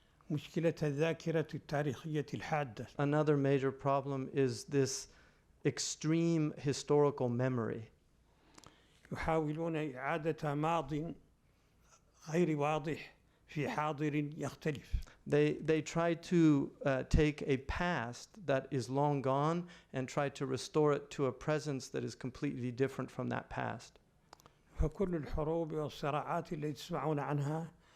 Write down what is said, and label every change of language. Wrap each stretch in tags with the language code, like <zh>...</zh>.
<ar>مشكلة الذاكرة التاريخية الحادة.</ar> <en>Another major problem is this extreme historical memory.</en> <ar>يحاولون إعادة ماض غير واضح في حاضر يختلف.</ar> <en>They try to take a past that is long gone and try to restore it to a presence that is completely different from that past.</en> <ar>فكل الحروب والصراعات التي تسمعون عنها</ar>